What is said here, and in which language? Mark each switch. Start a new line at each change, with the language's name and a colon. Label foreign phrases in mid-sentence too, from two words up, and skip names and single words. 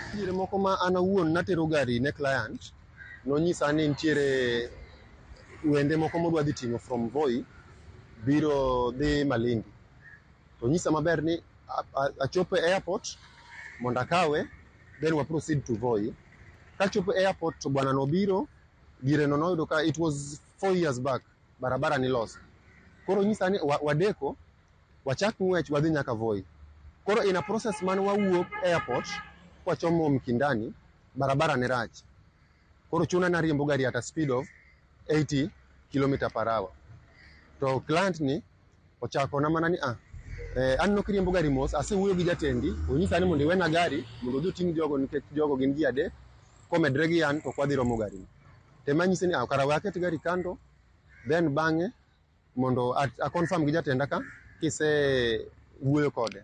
Luo (Kenya and Tanzania): Nitiere moko ma an awuon natero gari ne client, nonyisa ni nitiere wende moko modwa dhi ting'o from Voi biro dhi Malindi. To nyisa maber ni achopo e airport mondo akawe, then wa
English: proceed to
Luo (Kenya and Tanzania): Voi. Kachopo e airport to bwana nobiro, dire no noyudo ka
English: it was 4 years back,
Luo (Kenya and Tanzania): barabara ni lost. Koro nyisa ni wadeko, wachak ng'wech wadhi nyaka Voi. Koro
English: in a process
Luo (Kenya and Tanzania): man wawuok airport kwachomo Mkindani, barabara ni rach. Koro chuna na riembo gari
English: at a speed of 80 km/h.
Luo (Kenya and Tanzania): To client ni ochako na mana ni an nok riembo gari mos, asewuoyo gi jatendi, onyisa ni mondo iwena gari mondo odhi oting' jogo, nikech jogo gin ji adek, komedre gi an to kwadhi romo gari. Tema nyise ni kara we aket gari kando, then bang'e mondo a confirm gi jatenda ka kise wuoyo kode.